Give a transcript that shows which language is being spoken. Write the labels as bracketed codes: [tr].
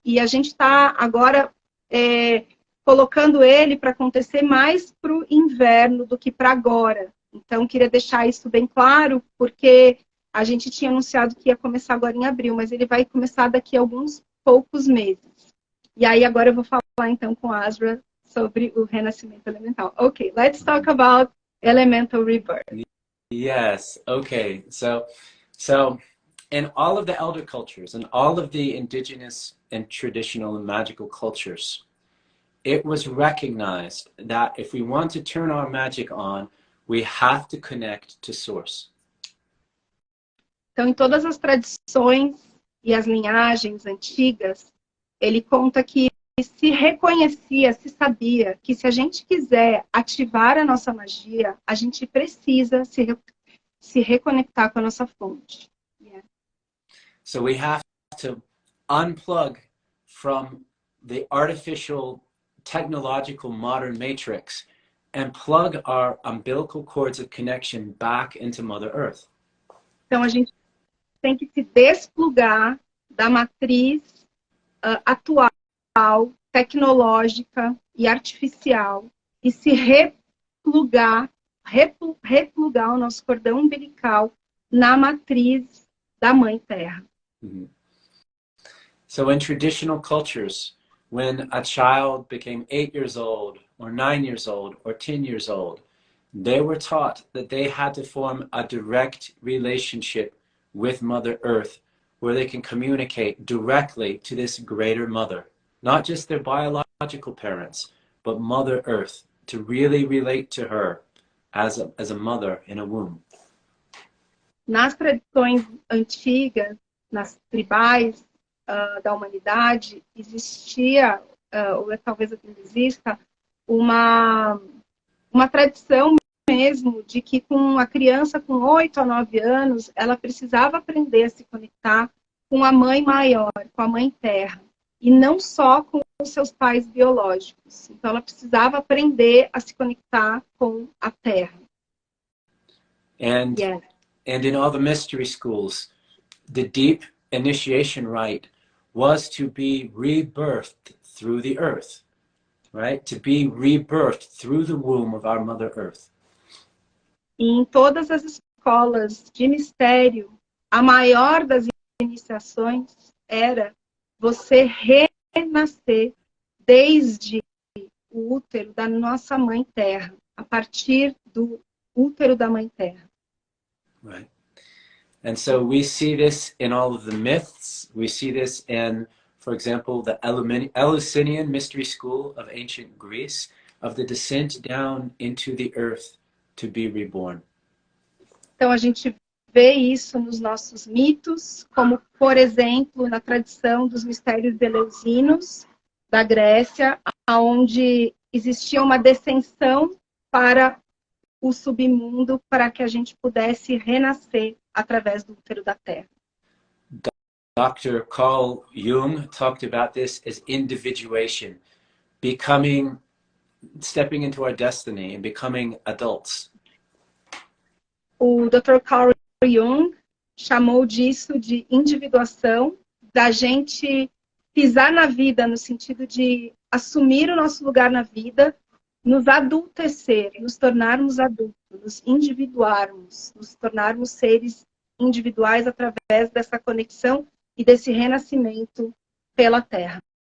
[pt] E a gente está agora colocando ele para acontecer mais para o inverno do que para agora. Então, queria deixar isso bem claro, porque a gente tinha anunciado que ia começar agora em abril, mas ele vai começar daqui a alguns poucos meses. E aí, agora eu vou falar, então, com a Azra sobre o renascimento elemental. [en] Okay, let's talk about elemental rebirth. Yes, okay. So in all of the elder cultures and all of the indigenous and traditional and magical cultures, it was recognized that if we want to turn our magic on, we have to connect to source. [pt] Então, em todas as tradições e as linhagens antigas, ele conta que se reconhecia, se sabia que se a gente quiser ativar a nossa magia, a gente precisa se reconectar com a nossa fonte. [en] Yeah. So we have to unplug from the artificial, technological, modern matrix and plug our umbilical cords of connection back into Mother Earth. [pt] Então a gente tem que se desplugar da matriz atual, tecnológica e artificial e se replugar o nosso cordão umbilical na matriz da Mãe Terra. Mm-hmm. [en] So in traditional cultures, when a child became 8 years old or 9 years old or 10 years old, they were taught that they had to form a direct relationship with Mother Earth where they can communicate directly to this greater mother. Not just their biological parents, but Mother Earth, to really relate to her as a mother in a womb. [pt] Nas tradições antigas, nas tribais da humanidade, existia, ou talvez ainda exista, uma tradição mesmo de que com a criança com 8 a 9 anos, ela precisava aprender a se conectar com a mãe maior, com a Mãe Terra. E não só com os seus pais biológicos. Então, ela precisava aprender a se conectar com a Terra. [en] And in all the mystery schools, the deep initiation rite was to be rebirthed through the earth, right? To be rebirthed through the womb of our Mother Earth. [pt] E em todas as escolas de mistério, a maior das iniciações era você renascer desde o útero da nossa Mãe Terra, a partir do útero da Mãe Terra. [en] Right. And so we see this in all of the myths. We see this in, for example, the Eleusinian mystery school of ancient Greece, of the descent down into the earth to be reborn. [pt] Então a gente vê isso nos nossos mitos, como, por exemplo, na tradição dos mistérios eleusinos da Grécia, onde existia uma descensão para o submundo para que a gente pudesse renascer através do útero da Terra. [en] Dr. Carl Jung talked about this as individuation, stepping into our destiny and becoming adults. [pt] O Dr. Carl Jung chamou disso de individuação, da gente pisar na vida no sentido de assumir o nosso lugar na vida, nos adultecer, nos tornarmos adultos, nos individuarmos, nos tornarmos seres individuais através dessa conexão e desse renascimento pela Terra.